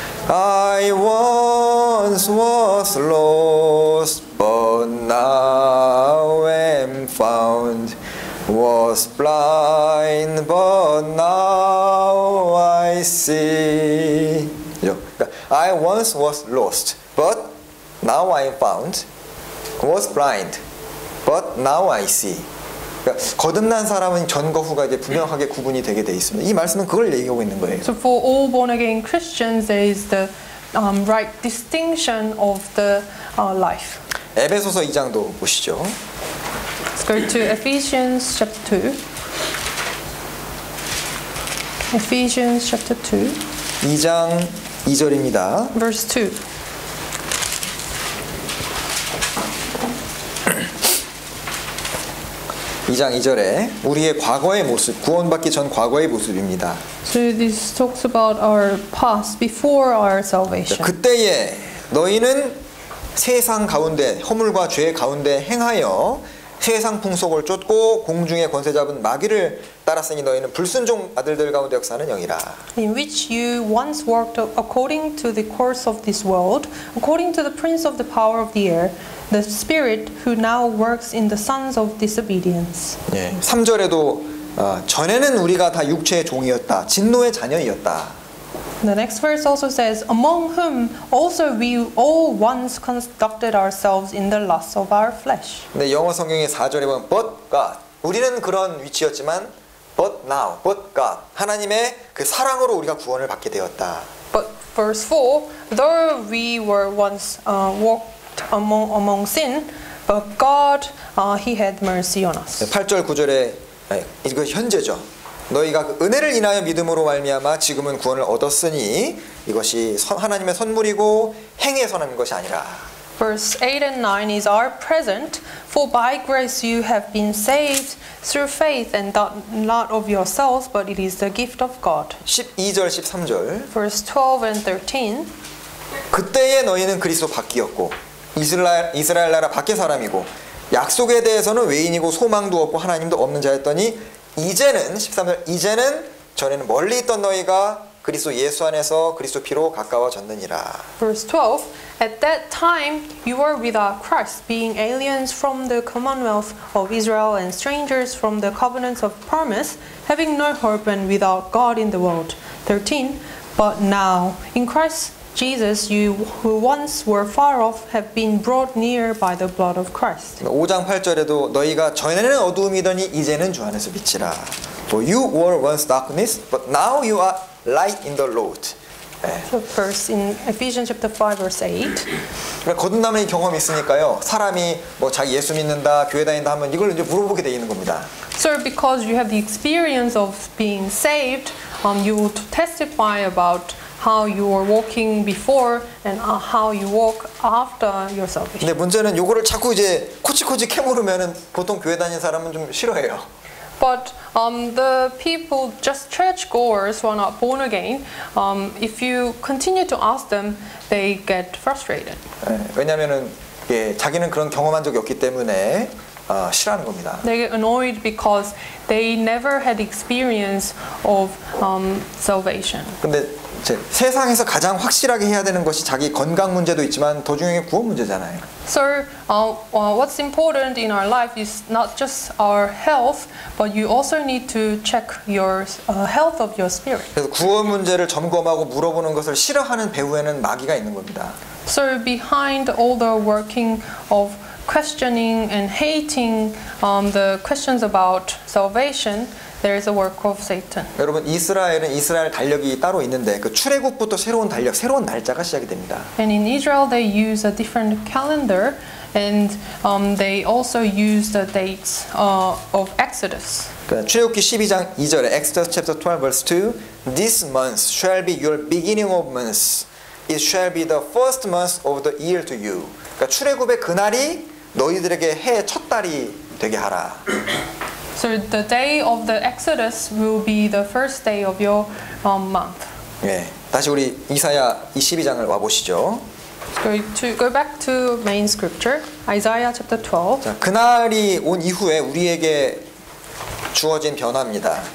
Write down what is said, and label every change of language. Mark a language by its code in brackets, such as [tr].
[en] I once was lost, but now am found. Was blind, but now I see. 그러니까 I once was lost, but now I am found. Was blind, but now I see. [ko] 그러니까 거듭난 사람은 전과 후가 이제 분명하게 구분이 되게 돼 있습니다. 이 말씀은 그걸 얘기하고 있는 거예요. [en] So for all born again Christians, there is the right distinction of the life. [ko] 에베소서 2장도 보시죠. [en] Let's go to Ephesians chapter 2. Ephesians chapter 2, [ko] 2장 2절입니다. [en] verse 2. [ko] 이 장 2절에 우리의 과거의 모습, 구원받기 전 과거의 모습입니다. [en] So this talks about our past before our salvation. [ko] 그때에 너희는 세상 가운데 허물과 죄 가운데 행하여 세상 풍속을 쫓고 공중의 권세 잡은 마귀를 따랐으니 너희는 불순종 아들들 가운데 역사하는 영이라. [en] In which you once walked according to the course of this world, according to the prince of the power of the air, the spirit who now works in the sons of disobedience. [ko] 예, 3절에도 전에는 우리가 다 육체의 종이었다. 진노의 자녀이었다. [en] The next verse also says, among whom also we all once conducted ourselves in the lusts of our flesh. [ko] 근데 영어 성경의 4절에 보면 [en] but God. [ko] 우리는 그런 위치였지만 [en] but now, but God. [ko] 하나님의 그 사랑으로 우리가 구원을 받게 되었다. [en] But verse 4, though we were once walked among sin, but God, He had mercy on us. [ko] 8절 9절에 이거 현재죠. 너희가 그 은혜를 인하여 믿음으로 말미암아 지금은 구원을 얻었으니 이것이 하나님의 선물이고 행위의 선함인 것이 아니라. [en] Verse 8 and 9 is our present, for by grace you have been saved through faith, and that not of yourselves, but it is the gift of God. [ko] 12절 13절 [en] Verse 12 and 13. [ko] 그때에 너희는 그리스도 밖이었고 이스라엘 나라 밖의 사람이고 약속에 대해서는 외인이고 소망도 없고 하나님도 없는 자였더니 이제는 13절 이제는 전에는 멀리 있던 너희가 그리스도 예수 안에서 그리스도 피로 가까워졌느니라. [en] Verse 12. At that time you were without Christ, being aliens from the commonwealth of Israel and strangers from the covenants of promise, having no hope and without God in the world. 13. But now in Christ Jesus, you who once were far off have been brought near by the blood of Christ. [ko] 5장 8절에도 너희가 전에는 어두움이더니 이제는 주 안에서 빛이라. [en] For you were once darkness, but now you are light in the Lord. So verse in Ephesians chapter 5 verse 8. [ko] 그러니까 거듭남의 경험이 있으니까요. 사람이 뭐 자기 예수 믿는다, 교회 다닌다 하면 이걸 이제 물어보게 돼 있는 겁니다. [en] So because you have the experience of being saved, you will testify about how you were walking before and how you walk after your salvation. [ko] 근데 문제는 요거를 자꾸 이제 코치코치 캐물으면은 보통 교회 다니는 사람은 좀 싫어해요. [en] But the people, just churchgoers who are not born again, if you continue to ask them, they get frustrated. [ko] 왜냐하면은 자기는 그런 경험한 적이 없기 때문에 싫어하는 겁니다. [en] They get annoyed because they never had experience of salvation. [ko] 근데 세상에서 가장 확실하게 해야 되는 것이 자기 건강 문제도 있지만 더 중요한 게 구원 문제잖아요. [en] So what's important in our life is not just our health, but you also need to check your health of your spirit. [ko] 그래서 구원 문제를 점검하고 물어보는 것을 싫어하는 배후에는 마귀가 있는 겁니다. [en] So behind all the working of questioning and hating the questions about salvation, there is a work of Satan. [ko] 여러분 이스라엘은 이스라엘 달력이 따로 있는데 그 출애굽부터 새로운 달력, 새로운 날짜가 시작이 됩니다. [en] And in Israel they use a different calendar, and they also use the dates of Exodus. [ko] 그러니까 출애굽기 12장 2절에 [en] Exodus chapter 12 verse 2 This month shall be your beginning of months. It shall be the first month of the year to you. [ko] 그러니까 출애굽의 그날이 너희들에게 해의 첫 달이 되게 하라. [en] So the day of the Exodus will be the first day of your month. [ko] 예, 다시 우리 이사야 12장을 와 보시죠. [en] Go back to main scripture, Isaiah chapter 12. [ko] 자, 그날이 온 이후에 우리에게 주어진 변화입니다.